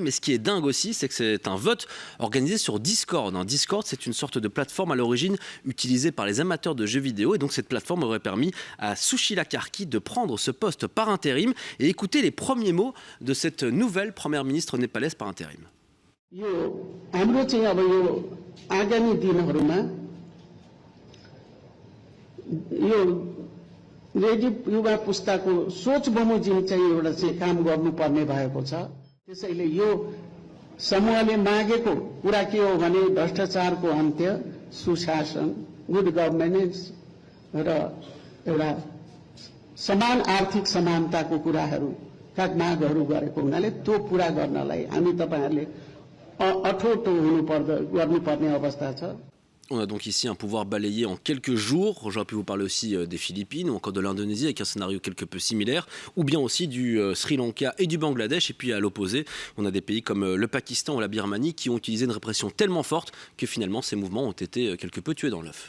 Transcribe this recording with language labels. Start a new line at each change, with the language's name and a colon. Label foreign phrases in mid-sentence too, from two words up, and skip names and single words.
French: Et ce qui est dingue aussi, c'est que c'est un vote organisé sur Discord. Discord, c'est une sorte de plateforme à l'origine utilisée par les amateurs de jeux vidéo. Et donc cette plateforme aurait permis à Sushila Karki de prendre ce poste par intérim. Et écouter les premiers mots de cette nouvelle première ministre népalaise par intérim.
Nepali: रेडी युवा पुस्ताको सोच बमोजिम चाहिँ एउटा चाहिँ काम गर्नुपर्ने भएको छ त्यसैले यो समूहले मागेको कुरा के हो भने भ्रष्टाचारको अन्त्य सुशासन
English: good governance
Nepali: र एउटा समान आर्थिक समानताको कुराहरूका मागहरू गरेको हुनाले त्यो पूरा गर्नलाई हामी तपाईहरुले अठोट गर्नुपर्ने अवस्था छ।
French: On a donc ici un pouvoir balayé en quelques jours. J'aurais pu vous parler aussi des Philippines ou encore de l'Indonésie avec un scénario quelque peu similaire, ou bien aussi du Sri Lanka et du Bangladesh. Et puis à l'opposé, on a des pays comme le Pakistan ou la Birmanie qui ont utilisé une répression tellement forte que finalement ces mouvements ont été quelque peu tués dans l'œuf.